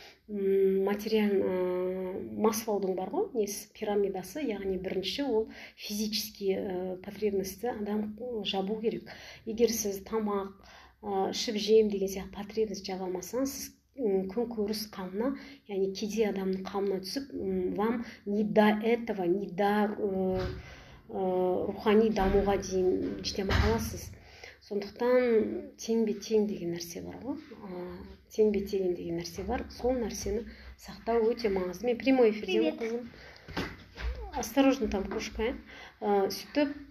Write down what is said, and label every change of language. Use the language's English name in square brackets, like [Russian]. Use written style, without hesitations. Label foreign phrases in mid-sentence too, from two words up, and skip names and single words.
[Kazakh] Маслоудың бар ғой, пирамидасы, яғни бірінші ол [Russian] физический потребності [Kazakh] адам жабу керек. Егер сіз тамақ, ішіп жейм деген сияқты потребность жаба алмасаңыз, сіз күнкөріс қамына, яғни кедей адамның қамына түсіп, [Russian] вам не до этого, не до [Kazakh] рухани дамуға дейін жете қаласыз. Сондықтан тең-бе-тең деген нәрсе бар ғой, тең-бе-тең деген нәрсе бар, сол нәрсені сақтау өте маңызды. Мен [Russian] прямой эфирден [Kazakh] қызым. [Russian] Осторожно, там кошка.